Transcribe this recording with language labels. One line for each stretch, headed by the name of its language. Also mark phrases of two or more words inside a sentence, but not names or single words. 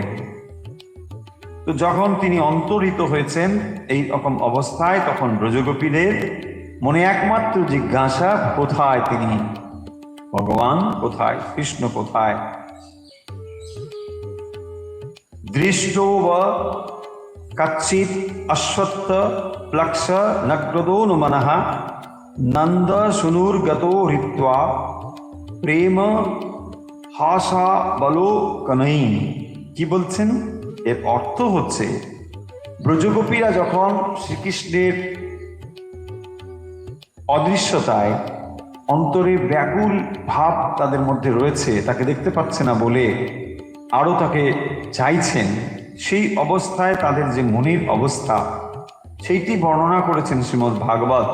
Bangla: তো যখন তিনি অন্তর্হিত হয়েছেন এই রকম অবস্থায়, তখন ব্রজগোপীদের মনে একমাত্র জিজ্ঞাসা, কোথায় তিনি? ভগবান কোথায়? কৃষ্ণ কোথায়?
Sanskrit: दृष्टो व कच्चित् अश्वत्थ प्लक्ष नग्रदो नु मनः नंद सुनुर्गतो हृत्वा प्रेम हासा बलो कनई।
Bangla: কি বলছেন? এর অর্থ হচ্ছে ব্রজগোপীরা যখন শ্রীকৃষ্ণের অদৃশ্যতায় অন্তরে ব্যাকুল ভাব তাদের মধ্যে রয়েছে, তাকে দেখতে পাচ্ছে না বলে আরো তাকে চাইছেন, সেই অবস্থায় তাদের যে মনের অবস্থা সেইটি বর্ণনা করেছেন শ্রীমদ্ ভাগবত।